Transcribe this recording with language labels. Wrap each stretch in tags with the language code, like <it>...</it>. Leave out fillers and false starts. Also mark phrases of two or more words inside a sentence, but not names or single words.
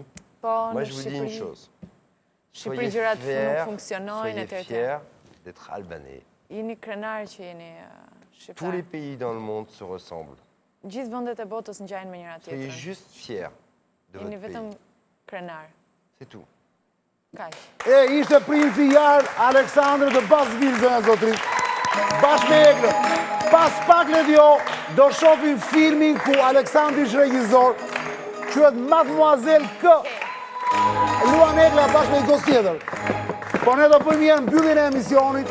<sq>po</sq> <fr>Moi,</fr> <sq>në</sq> <fr>je vous dis une</fr> <sq>Shqipëri.</sq> <fr>chose.</fr> <sq>Shqipëri</sq> <fr>Soyez</fr> <sq>gjërat nuk</sq> <fr>fiers,</fr> <sq>funksionojnë</sq> <fr>soyez</fr> <sq>etj.</sq> <fr>fiers d'être albanais.</fr> <sq>Jeni krenar që jeni</sq> <fr>Tous les</fr> <sq>shqiptar.</sq> <fr>pays dans le monde se ressemblent.</fr> <sq>Gjithë vendet e botës ngjajnë me njëra</sq> <fr>Soyez</fr> <sq>tjetrën.</sq> <fr>juste fiers de</fr> <sq>Jeni</sq> <fr>votre</fr> <sq>vetëm</sq> <fr>pays.</fr> <sq>krenar.</sq> <fr>C'est tout.</fr> <sq>Kaq. E ishte princi jarë Aleksandr të Basville, zënë zotrit. Bashkë me Eglë. Pas pak Ledio, do shohim filmin ku Aleksandri është regjisor, quhet Mademoiselle K. Luan Egla bashkë me një gost tjetër. Po ne do bëjmë një mbylljen e emisionit.</sq>